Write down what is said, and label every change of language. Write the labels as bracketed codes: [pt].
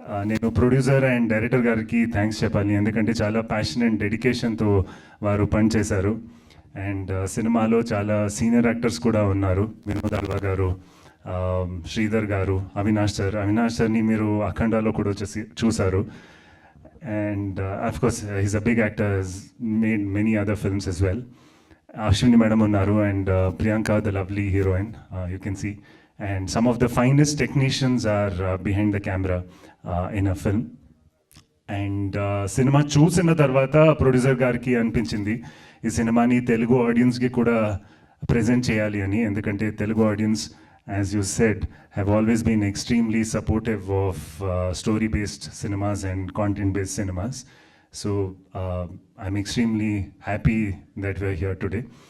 [te] నేను producer and director గారికి thanks చెప్పాలి, ఎందుకంటే చాలా ప్యాషన్ అండ్ డెడికేషన్తో వారు పనిచేశారు. అండ్ సినిమాలో చాలా సీనియర్ యాక్టర్స్ కూడా ఉన్నారు. వినోద్ అల్వా గారు, శ్రీధర్ గారు, అవినాష్ సార్ని మీరు అఖండాలో కూడా వచ్చేసి చూశారు. [en] And of course, he's a big actor, has made many other films as well. Ashwini madam unnaru and Priyanka, the lovely heroine, you can see. And some of the finest technicians are behind the camera in a film. [te] And cinema చూసిన తర్వాత producer గారికి అనిపించింది ఈ సినిమాని తెలుగు ఆడియన్స్కి కూడా present చేయాలి అని. ఎందుకంటే Telugu audience, [en] as you said, have always been extremely supportive of story-based cinemas and content-based cinemas. So I'm extremely happy that we're here today.